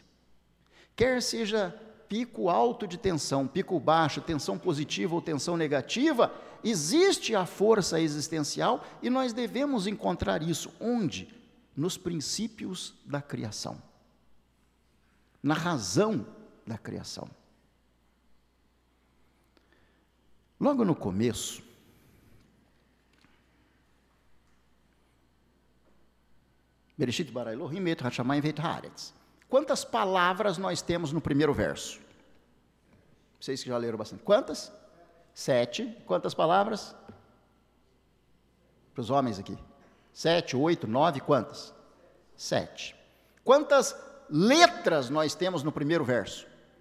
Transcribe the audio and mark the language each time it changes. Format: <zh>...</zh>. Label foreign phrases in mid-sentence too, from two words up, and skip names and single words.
<pt>Quer seja pico alto de tensão, pico baixo, tensão positiva ou tensão negativa, existe a força existencial e nós devemos encontrar isso onde? Nos princípios da criação, na razão da criação. Logo no começo,</pt> <he>בראשית ברא אלהים את השמים ואת הארץ.</he> <pt>Quantas palavras nós temos no primeiro verso? Vocês que já leram bastante. Quantas? 7. Quantas palavras? Para os homens aqui. 7, 8, 9, quantas? 7. Quantas letras nós temos no primeiro verso?</pt>